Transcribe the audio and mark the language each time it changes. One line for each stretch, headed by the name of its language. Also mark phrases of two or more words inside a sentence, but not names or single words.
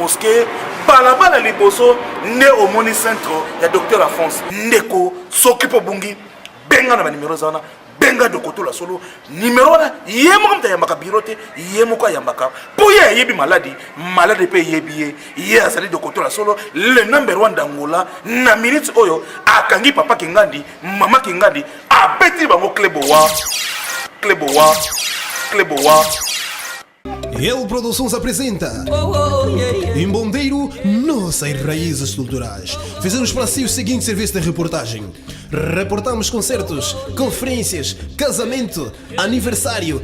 Lingala: moske balabala liboso nde omoni centre ya docteur Alphonse ndeko soki mpo bungi benga na banimero eza wana benga dokotola solo nimero wana ye moko moto ayambaka biro te ye moko ayambaka mpo ye ayebi maladi mpe yebi ye azali dokotola solo
French: le number 1 d'Angola
Lingala: na minute oyo akangi papa Kingandi mama Kingandi abeti bango Klebowa
Portuguese: El Produções apresenta Imbondeiro, nossas raízes culturais. Fizemos para si o seguinte serviço de reportagem: reportamos concertos, conferências, casamento, aniversário.